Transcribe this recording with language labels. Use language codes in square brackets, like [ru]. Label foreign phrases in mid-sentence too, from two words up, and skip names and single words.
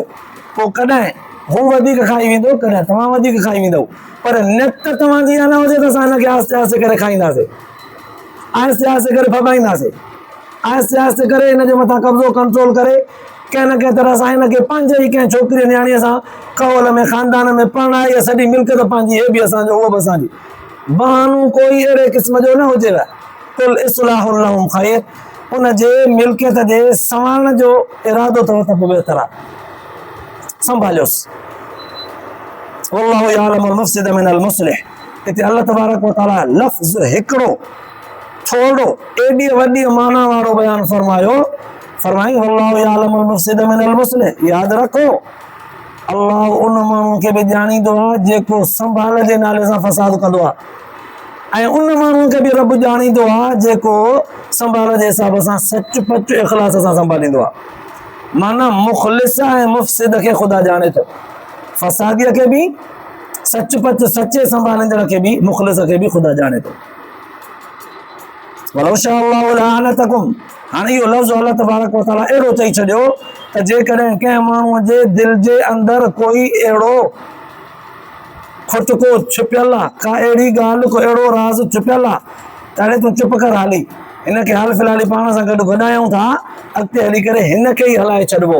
[sd] पोइ कॾहिं हू वधीक खाई वेंदो, कॾहिं तव्हां वधीक खाई वेंदव, पर नियत तव्हांजी इहा न हुजे त असां हिनखे आहिस्ते आहिस्ते करे खाईंदासीं, आहिस्ते आहिस्ते करे फबाईंदासीं, आहिस्ते आहिस्ते करे हिनजे मथां कब्ज़ो कंट्रोल करे कंहिं न कंहिं तरह सां हिनखे पंहिंजे ई कंहिं छोकिरी नियाणीअ सां कवल में ख़ानदान में परणाए, इहा सॼी मिल्कियत पंहिंजी, हे बि असांजो उहो बि असांजी। बहानो कोई अहिड़े क़िस्म जो न हुजेव। [ar] قل إصلاح لهم خير, [sd] उनजे मिल्कियत जे संभालण जो इरादो अथव त पोइ बहितर आहे, संभालियोसि। [ar] والله يعلم المفسد من المصلح. [sd] हिते [ar] الله تبارك وتعالى [sd] लफ़्ज़ हिकिड़ो थोरो एॾी वॾी माना वारो बयानु फरमायो, फरमाई [ar] والله يعلم المفسد من المصلح. [sd] यादि रखो अल्लाह उन माण्हू खे बि ॼाणींदो आहे जेको संभाल जे नाले सां फ़साद कंदो आहे, ऐं उन माण्हू खे बि रब ॼाणींदो आहे जेको संभाल जे हिसाब सां सच पच इख़लास सां संभालींदो आहे। माना मुख़लिस ऐं मुफ़्सिद खे ख़ुदा ॼाणे थो, फ़सादीअ खे बि, सच पच सचे संभालींदड़ खे बि, मुख़लिस खे बि ख़ुदा ॼाणे थो। [ar] ولو شاء الله لأعنتكم, [sd] हाणे इहो लफ़्ज़ [ar] الله تبارك وتعالى [sd] अहिड़ो चई छॾियो त जेकॾहिं कंहिं माण्हूअ जे दिलि जे अंदरि कोई अहिड़ो खुटको छुपियल आहे, का अहिड़ी ॻाल्हि, को अहिड़ो राज़ छुपियल आहे त हाणे तूं चुप कर, हाली हिनखे हाल फ़िलहाल पाण सां गॾु गॾायूं था, अॻिते हली करे हिनखे ई हलाए छॾिबो।